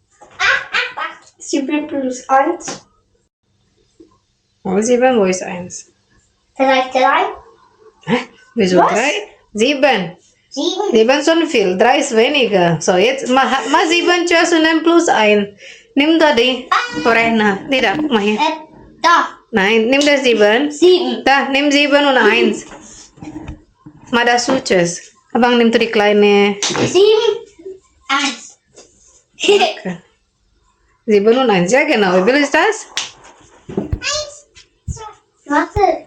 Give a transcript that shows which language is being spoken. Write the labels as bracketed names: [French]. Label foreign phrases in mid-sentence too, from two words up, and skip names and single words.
[German] 7 plus 1. Wo 7, wo ist 1? Vielleicht 3. Hä? Wieso Was? 3? 7. 7. 7 schon viel, 3 ist weniger. So, jetzt mach 7 zuerst und dann plus 1. [Indonesian] Nimm tadi, Korehna. Tidak, [German] mach hier. Da. Nein, nimm das 7. 7. Da, nimm 7 und 1. Mach das Suches. Abang nimm die kleine. 7. 1. Okay. 7 und 1, ja genau. Wie viel ist das? 1. Warte.